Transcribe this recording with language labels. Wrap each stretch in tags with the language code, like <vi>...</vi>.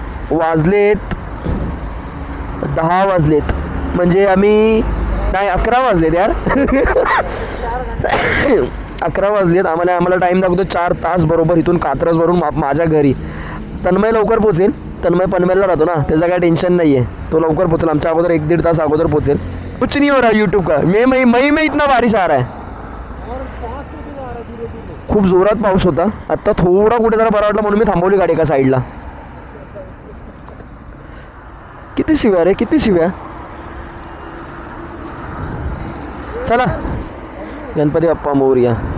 <mr>वाजलेत 10 वाजलेत, म्हणजे आम्ही नाही 11 वाजलेत यार. 11 वाजलेत. आम्हाला टाईम लागतो 4 तास बरोबर इथून कात्रजवरून माझ्या घरी. तन्मय लवकर पोचेल, तन्मय पनवेलला राहतो ना, त्याचं काय टेन्शन नाही आहे, तो लवकर पोचेल. आमच्या अगोदर 1-1.5 तास अगोदर पोचेल.</mr> <hi>कुछ नहीं हो रहा यूट्यूब का. मई में इतना बारिश आ रहा है.</hi> <mr>खूप जोरात पाऊस होता. आत्ता थोडा कुठे जरा बरा वाटला म्हणून मी थांबवली गाडी एका साईडला. किती शिव्या रे, किती शिव्या. चला, गणपती बाप्पा मोरया.</mr>